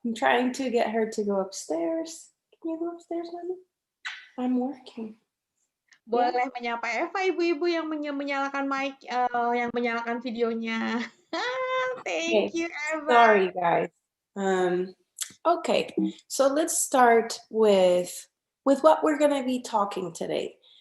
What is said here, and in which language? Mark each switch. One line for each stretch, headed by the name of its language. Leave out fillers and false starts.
English: I'm trying to get her to go upstairs. Can you go upstairs, mommy? I'm working. Yeah.
Indonesian: Boleh menyapa Eva, ibu-ibu yang menyalakan mic, yang menyalakan videonya.
English: Thank you, Eva. Sorry, guys. Okay, so let's start with what we're gonna be talking today.